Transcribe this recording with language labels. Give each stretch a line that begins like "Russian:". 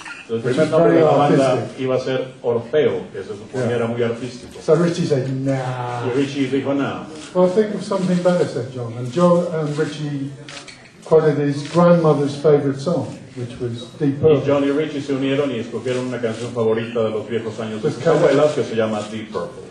Spanish: El primer nombre de la banda iba a ser Orfeo, que se suponía era muy artístico.
English: So Richie said, nah.
Spanish: Y Richie dijo, no.
English: Well, think of something better, said John. And John and Richie quoted his grandmother's favourite song, which was Deep
Spanish: Y
English: Purple.
Spanish: John y Richie se unieron y escogieron una canción favorita de los viejos años de sus Pues abuelas que se llama Deep Purple.